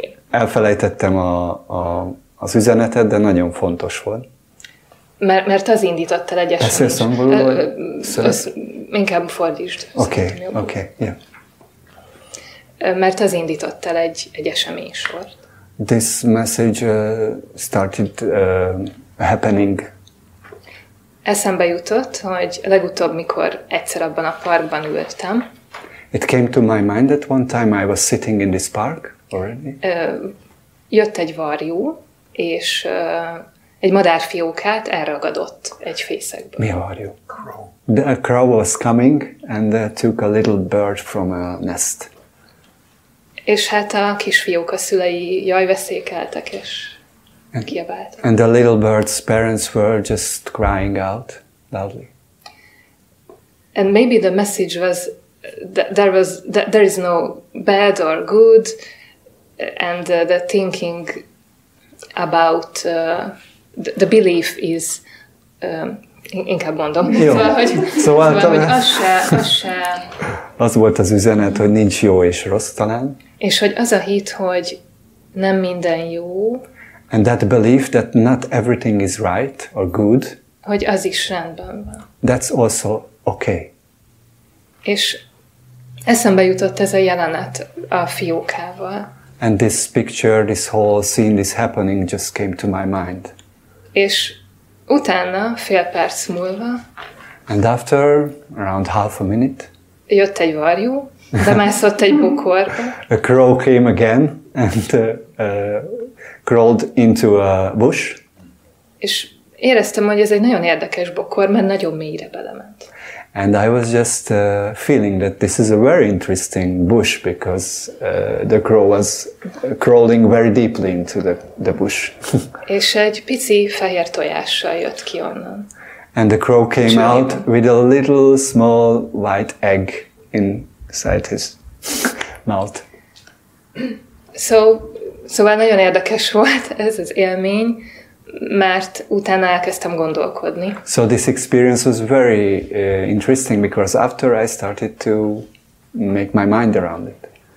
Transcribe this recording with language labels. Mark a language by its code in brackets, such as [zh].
[hu] Elfelejtettem az üzenetet, de nagyon fontos volt. Mert az indított el egy eseményt. Beszélsz angolul? Inkább fordítsd. [en] Okay, yeah. [hu] Mert az indított el egy eseménysort. [en] This message started happening. [hu] Eszembe jutott, hogy legutóbb, mikor egyszer abban a parkban ültem. [en] It came to my mind that one time I was sitting in this park already. [hu] Jött egy varjú, és egy madárfiókát elragadott egy fészekből. Mi a varjú? [en] A crow was coming and took a little bird from a nest. [hu] És hát a kisfióka szülei jajveszékeltek, és kiabáltak. [en] And the little bird's parents were just crying out loudly. And maybe the message was there is no bad or good, and the thinking about the belief is [hu] inkább mondom. Szóval, hogy az se... Az volt az üzenet, hogy nincs jó és rossz talán. És hogy az a hit, hogy nem minden jó. [en] And that belief that not everything is right or good. [hu] Hogy az is rendben van. [en] That's also okay. [hu] És eszembe jutott ez a jelenet a fiókával. [en] And this picture, this whole scene, this happening just came to my mind. [hu] És utána, fél perc múlva, [en] and after around half a minute, [hu] jött egy varjú, bemászott egy bokorba. [en] A crow came again and crawled into a bush. [hu] És éreztem, hogy ez egy nagyon érdekes bokor, mert nagyon mélyre belement. [en] And I was just feeling that this is a very interesting bush because the crow was crawling very deeply into the bush. [hu] És egy pici fehér tojással jött ki onnan. [en] And the crow came out with a little small white egg inside his mouth. [hu] Szóval nagyon érdekes volt ez az élmény, mert utána elkezdtem gondolkodni. [en] So this experience was very interesting because after I started to make my mind around it.